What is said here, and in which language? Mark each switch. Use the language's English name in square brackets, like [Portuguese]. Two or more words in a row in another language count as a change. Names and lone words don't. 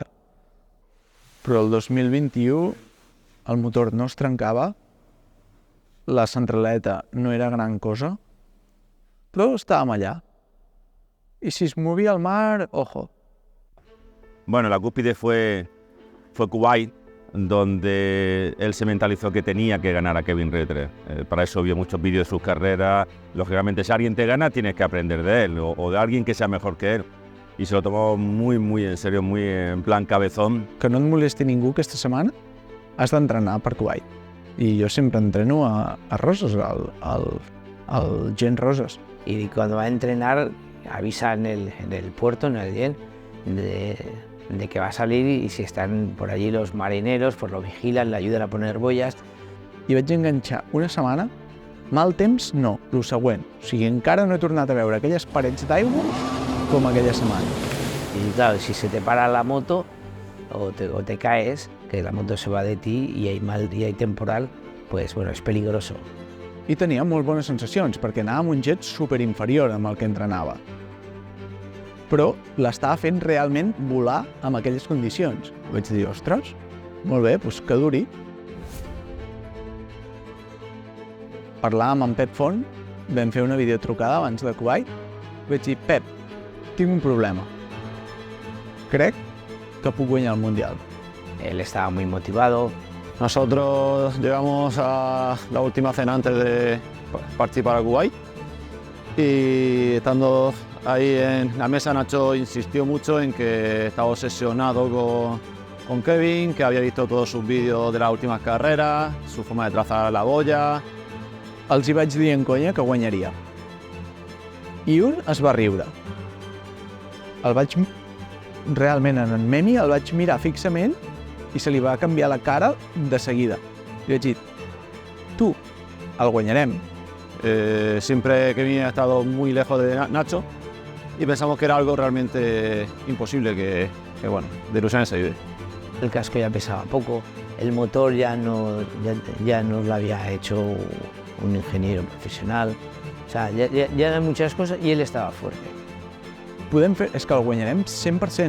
[Catalan] Però el 2021 el motor no es trencava, la centraleta no era gran cosa, però estàvem allà. I si es movia el mar, [Spanish] ojo, Bueno, la cúspide fue Kuwait, donde él se mentalizó que tenía que ganar a Kevin Rether. Para eso vio muchos vídeos de sus carreras. Lógicamente, si alguien te gana, tienes que aprender de él o de alguien que sea mejor que él. Y se lo tomó muy en serio, muy en plan cabezón. [Catalan] Que no et molesti ningú aquesta setmana, has d'entrenar per Kuwait. I jo sempre entreno a Roses, al Gen Roses. [Spanish] Y cuando va a entrenar, avisa en el puerto, en el Yen, de que va a salir y si están por allí los marineros, pues lo vigilan, le ayudan a poner boyas. [Catalan] I vaig enganxar una setmana, mal temps no, el següent. O sigui, encara no he tornat a veure aquelles parets d'aigua com aquella setmana. [Spanish] Y claro, si se te para la moto o te caes, que la moto se va de ti y hay temporal, pues bueno, es peligroso. [Catalan] I tenia molt bones sensacions, perquè anava amb un jet superinferior amb el que entrenava. Però l'estava fent realment volar amb aquelles condicions. Vaig dir, ostres, molt bé, doncs que duri. Parlàvem amb Pep Font, vam fer una videotrucada abans de Kuwait. Vaig dir, Pep, tinc un problema. Crec que puc guanyar el Mundial. [Spanish] Él estaba muy motivado. Nosotros llegamos a la última cena antes de partir para Kuwait y estando ahí en la mesa, Nacho insistió mucho en que estaba obsesionado con Kevin, que había visto todos sus vídeos de las últimas carreras, su forma de trazar la boya. [Catalan] Els hi vaig dir en conya que guanyaria. I un es va riure. Realment, en Memi el vaig mirar fixament i se li va canviar la cara de seguida. I vaig dir, tu, el guanyarem. [Spanish] Siempre Kevin ha estado muy lejos de Nacho y pensamos que era algo realmente imposible, que bueno, de ilusiones se vive. El casco ya pesaba poco, el motor ya no lo había hecho un ingeniero profesional, o sea, ya eran muchas cosas y él estaba fuerte. [Catalan] És que el guanyarem 100%.